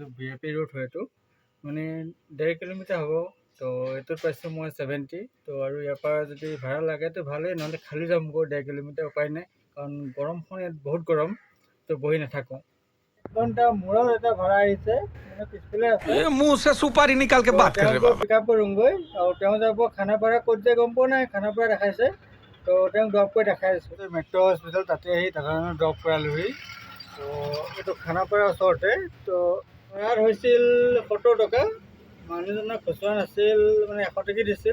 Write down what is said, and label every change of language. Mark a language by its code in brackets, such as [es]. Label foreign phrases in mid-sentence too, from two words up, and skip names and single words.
[as] VIP ৰোড হয় এইটো, মানে 1.5 কিলোমিটাৰ হ'ব। তো এইটোত পাইছোঁ মই 70। তো আৰু ইয়াৰ পৰা যদি ভাড়া লাগে তো ভালেই, নহ'লে খালি যামগৈ 1.5 কিলোমিটাৰ, উপায় নাই, কাৰণ গৰমখন ইয়াত বহুত গৰম, তো বহি নাথাকোঁ। ঘণ্টা মূৰত এটা ভাড়া আহিছে, মানে পিছফালে আছে। [hi] मुंह से सुपारी निकाल के बात कर रहे बाबा। [as] পিক আপ কৰোঁগৈ, আৰু তেওঁ যাব খানাপাৰা। ক'ত যায় গম পোৱা নাই, খানাপাৰা দেখাইছে, তো তেওঁক ড্ৰপ কৰি দেখাই আছোঁ। মেট্ৰ' হস্পিটেল তাতে আহি দাদাজনক ড্ৰপ কৰালোহি। তো এইটো খানাপাৰাৰ ওচৰতে। তো ইয়াত হৈছিল 70 টকা। মানুহজনক খুচুৰা নাছিল, মানে 100 টকা দিছিল।